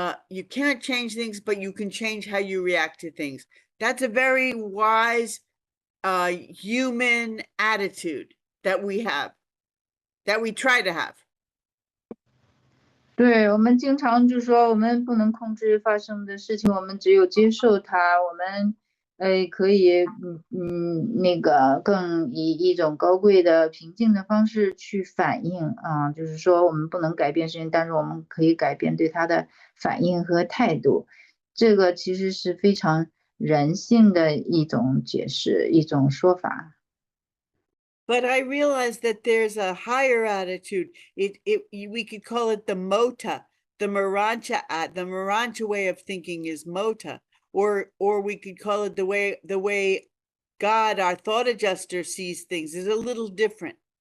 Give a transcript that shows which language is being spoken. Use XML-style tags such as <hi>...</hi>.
<en>You can't change things, but you can change how you react to things. That's a very wise human attitude that we have, that we try to have.</en> <zh>对，我们经常就说我们不能控制发生的事情，我们只有接受它。我们可以那个更以一种高贵的平静的方式去反应啊，就是说我们不能改变事情，但是我们可以改变对它的反应和态度。这个其实是非常人性的一种解释，一种说法。</zh> <en>But I realized that there's a higher attitude. We could call it the mota, the Urantia way of thinking is mota, or we could call it the way God, our thought adjuster, sees things is a little different.</en>